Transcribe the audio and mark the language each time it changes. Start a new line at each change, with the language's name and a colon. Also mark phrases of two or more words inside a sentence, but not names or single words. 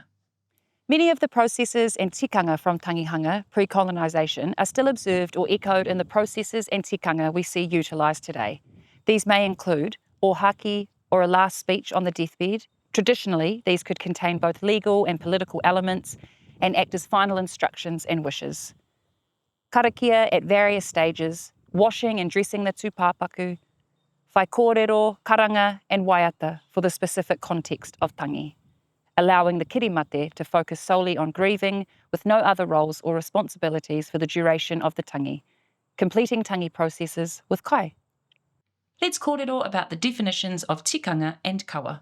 English: Many of the processes and tikanga from tangihanga pre-colonisation are still observed or echoed in the processes and tikanga we see utilised today. These may include ohaki or a last speech on the deathbed. Traditionally, these could contain both legal and political elements and act as final instructions and wishes. Karakia at various stages, washing and dressing the tūpāpaku,
Māori: whai kōrero,
English: karanga and waiata for the specific context of tangi, allowing the kirimate to focus solely on grieving with no other roles or responsibilities for the duration of the tangi, completing tangi processes with kai. Let's kōrero about the definitions of tikanga and kawa.